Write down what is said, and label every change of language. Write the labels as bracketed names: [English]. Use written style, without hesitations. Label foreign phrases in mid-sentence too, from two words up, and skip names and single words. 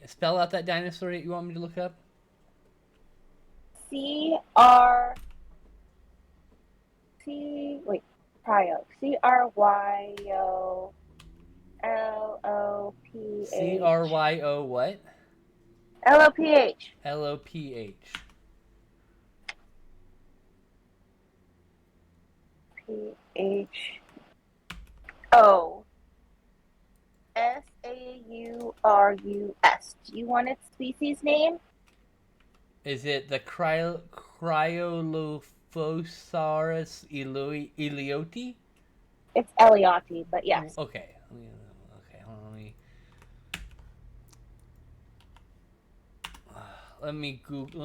[English] Spell out that dinosaur that you want me to look up. Cryo. CRYO CRYO what? LOPH. LOPH. PHO. SAURUS. Do you want its species name? Is it the Cryolophosaurus elioti? It's Elioti, but yes. Okay. Okay, hold on, let me Google.